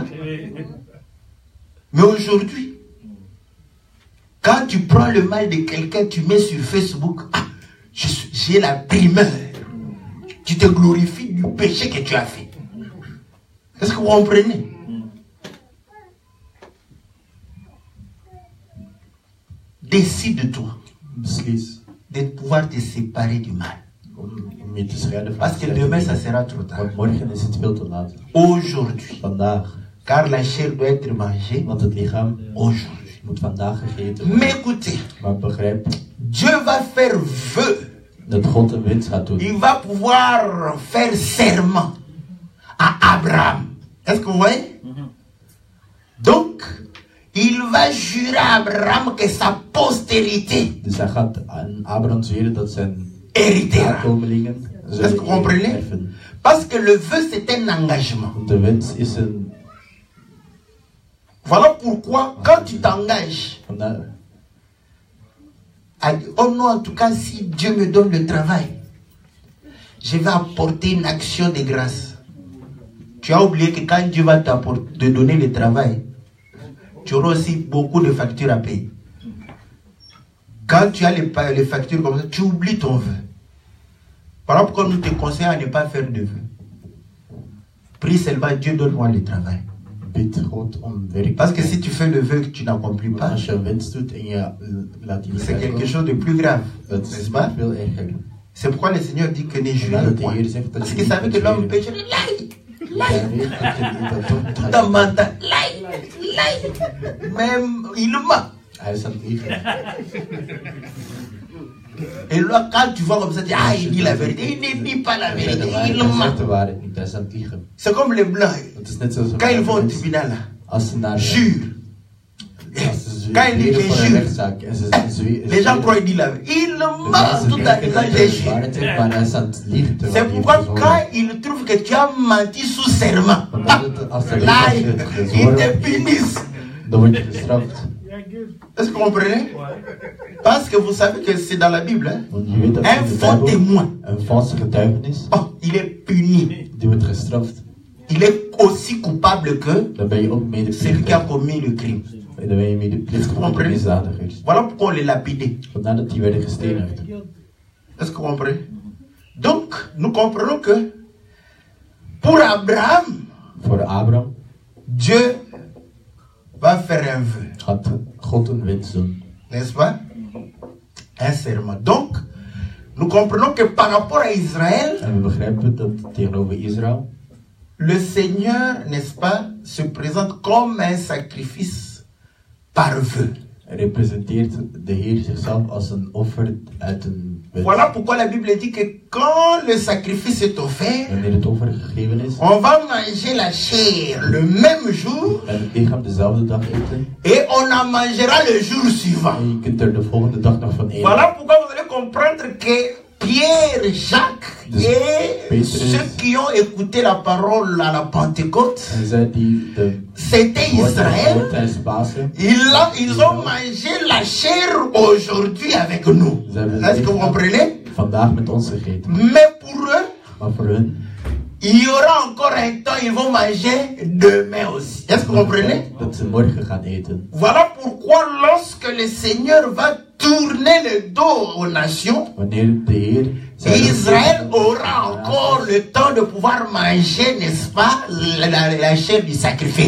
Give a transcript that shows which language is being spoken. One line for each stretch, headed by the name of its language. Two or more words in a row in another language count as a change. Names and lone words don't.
French: Mais aujourd'hui, quand tu prends le mal de quelqu'un, tu mets sur Facebook, ah, j'ai la primeur. Tu te glorifies du péché que tu as fait. Est-ce que vous comprenez? Décide-toi
Dutch: Beslis
French: de pouvoir te séparer du mal.
Dutch: om je te scheiden van
French: Parce que
Dutch: slechte
French: demain, ça
Dutch: dingen.
French: sera trop tard.
Dutch: Want morgen is het veel te laat.
French: Aujourd'hui.
Dutch: Vandaag.
French: Car la chair doit être mangée
Dutch: Want het lichaam
French: aujourd'hui.
Dutch: moet vandaag gegeten worden.
French: Mais écoutez,
Dutch: Maar begrijp
French: Dieu va faire vœu.
Dutch: dat God een wens gaat doen.
French: Il va pouvoir faire serment à Abraham. Est-ce que vous voyez? Donc, il va jurer à Abraham que sa postérité
Dutch: Dus hij gaat aan Abraham zweren dat zijn
French: héritera.
Dutch: nakomelingen
French: Est-ce que vous
Dutch: zullen
French: comprenez?
Dutch: erven.
French: Parce que le vœu, c'est un engagement.
Dutch: Want de wens is een...
French: Voilà pourquoi, quand tu t'engages,
Dutch: Vandaar,
French: oh non, en tout cas, si Dieu me donne le travail, je vais apporter une action de grâce. Tu as oublié que quand Dieu va te donner le travail, tu auras aussi beaucoup de factures à payer. Quand tu as les factures comme ça, tu oublies ton vœu. Voilà pourquoi nous te conseillons à ne pas faire de vœu. Prie seulement, Dieu donne-moi le travail.
Dutch: bid God om werk.
French: Parce que si tu fais le vœu que tu n'accomplis pas,
Dutch: Als je een wens doet en je laat die niet
French: c'est quelque
Dutch: uitkomen,
French: chose de plus grave.
Dutch: dat is
French: N'est-ce pas?
Dutch: veel erger.
French: C'est pourquoi le Seigneur dit que ne jurez
Dutch: Vandaar dat de
French: point.
Dutch: Heer zegt dat
French: Parce
Dutch: je
French: qu'il
Dutch: niet
French: savait
Dutch: moet
French: que l'homme
Dutch: zweren.
French: pécherait.
Dutch: Hij weet dat je niet dat doet.
French: Tout en mentant. Même il ment.
Dutch: Hij is aan het liegen.
French: Et là, quand tu vois comme ça, tu dis, ah, il dit la vérité. Il ne dit pas la vérité. Il
Dutch: Hij
French: ment.
Dutch: zegt de waarheid niet, hij is aan het liegen.
French: C'est comme les blancs.
Dutch: Het is net zoals
French: Quand ils vont au tribunal, là,
Dutch: als ze naar
French: jure.
Dutch: als
French: Quand il dit
Dutch: ze
French: je
Dutch: voor een
French: jure,
Dutch: rechtszaak en ze
French: les gens croient qu'il dit la vérité. Il ment tout en disant je jure.
Dutch: maar hij is aan het liegen.
French: C'est pourquoi quand il trouve que tu as menti sous serment, là, ils te punissent.
Dutch: Dan word je gestraft.
French: Est-ce que vous comprenez? Parce que vous savez que c'est dans la Bible. Hein?
Dutch: Want je weet dat
French: Un
Dutch: in de
French: faux
Dutch: Bijbel
French: témoin,
Dutch: een valse getuigenis,
French: oh, il est puni.
Dutch: die wordt gestraft.
French: Il est aussi coupable que
Dutch: Dan ben je ook
French: celui qui a
Dutch: medeplichtig.
French: commis le crime.
Dutch: En dan ben je medeplichtig van de misdadigers.
French: Voilà pourquoi on les lapidait.
Dutch: Vandaar dat die werden gestenigd.
French: Est-ce que vous comprenez? Donc, nous comprenons que pour Abraham,
Dutch: Voor Abraham
French: Dieu va faire un vœu.
Dutch: had God een wens doen.
French: N'est-ce pas? Un serment. Donc, nous comprenons que par rapport à Israël,
Dutch: En we begrijpen dat tegenover Israël
French: le Seigneur, n'est-ce pas, se présente comme un sacrifice par vœu.
Dutch: representeert de Heer zichzelf als een offer uit een wens.
French: Voilà pourquoi la Bible dit que quand le sacrifice est offert,
Dutch: Wanneer het offer gegeven is,
French: on va manger la chair le même jour
Dutch: en het lichaam dezelfde dag eten,
French: et on en mangera le jour suivant.
Dutch: en je kunt er de volgende dag nog van eten.
French: Voilà pourquoi vous allez comprendre que Pierre, Jacques et ceux qui ont écouté la parole à la Pentecôte,
Dutch: En zij die de
French: c'était Israël.
Dutch: woord tijdens Pasen,
French: Ils ont mangé la chair aujourd'hui avec nous.
Dutch: ze hebben
French: Est-ce que vous
Dutch: het
French: comprenez?
Dutch: vandaag met ons gegeten.
French: Mais pour eux,
Dutch: Maar voor hun,
French: il y aura encore un temps, ils vont manger demain aussi. Est-ce que vous comprenez?
Dutch: dat ze morgen gaan eten.
French: Voilà pourquoi lorsque le Seigneur va tourner le dos aux nations,
Dutch: Wanneer de Heer zijn
French: Israël aura encore le temps de pouvoir manger, n'est-ce pas, la chair du sacrifice.